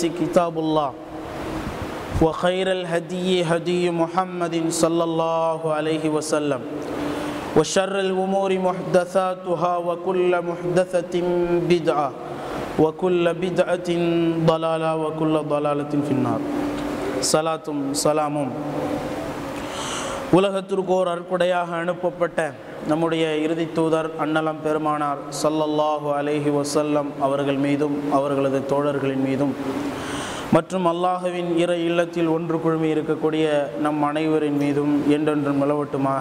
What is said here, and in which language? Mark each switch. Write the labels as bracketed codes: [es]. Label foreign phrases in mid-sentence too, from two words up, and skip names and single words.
[ar] كتاب الله وخير الهدي هدي محمد صلى الله عليه وسلم وشر الأمور محدثاتها وكل محدثة بدعة وكل بدعة ضلالة وكل ضلالة في النار صلاة سلام [ta] உலகத்திற்கு ஓர் அருட்கொடையாக அனுப்பப்பட்ட நம்முடைய இறுதி தூதர் அன்னலம் பெருமானார் [ar] صلى الله عليه وسلم [ta] அவர்கள் மீதும் அவர்களது தோழர்களின் மீதும் மற்றும் அல்லாஹுவின் இறை இல்லத்தில் ஒன்று குழுமி இருக்கக்கூடிய நம் அனைவரின் மீதும் என்றென்றும் நிலவட்டுமாக.